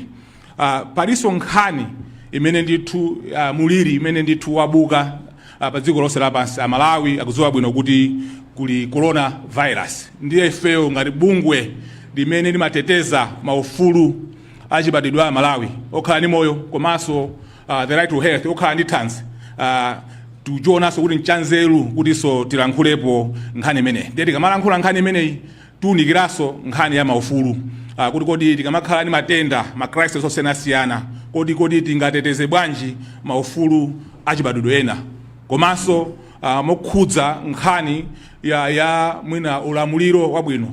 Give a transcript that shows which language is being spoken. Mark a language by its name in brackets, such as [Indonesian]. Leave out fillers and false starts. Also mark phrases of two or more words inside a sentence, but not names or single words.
[Nyanja] Paliso nkhani imene ndithu muliri imene ndithu wabuka pa dziko lonse lapansi. Malawi akudziwa bwino kuti kuli corona virus. Ndiye ifeyo ngati bungwe limene limateteza maufulu achibadwidwe a Malawi okhala ndi moyo komanso [English] the right to health [Nyanja] okhala ndi thanzi tuchionaso kuti nchanzeru kutiso tilankhulepo nkhani imeneyi. Ndiye tikamalankhula nkhani imeneyi tuunikiraso nkhani ya maufulu kuti kodi tikamakhala ndi matenda ma crisis osiyanasiyana kodi tingateteze bwanji maufulu achibadwidwe ena komanso mokhudza nkhani ya mwina ulamuliro wabwino.